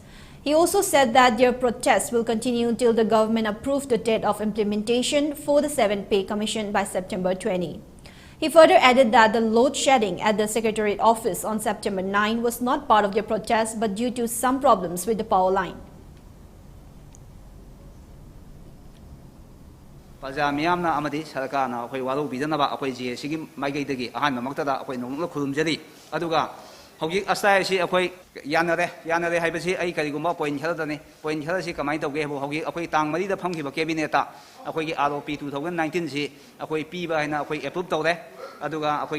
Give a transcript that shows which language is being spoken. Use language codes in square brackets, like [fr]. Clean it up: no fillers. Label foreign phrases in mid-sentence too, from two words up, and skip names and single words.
[en] He also said that their protest will continue until the government approves the date of implementation for the 7th Pay Commission by September 20. He further added that the load shedding at the Secretariat office on September 9 was not part of their protest but due to some problems with the power line. [mni] Paja miyamna amadi sarkarna akhoi waru bidanaba akhoi JSC gi maigei ahanba maktada akhoi nongna khurumjari aduga hogi astai si akhoi yanare haibasi ai karigumba point khaladani point khalasi kamai tawge bo hogi akhoi tang mari da phamkiba cabinet ta akhoi gi ROP 2019 si akhoi piba haina akhoi approve tawre aduga akhoi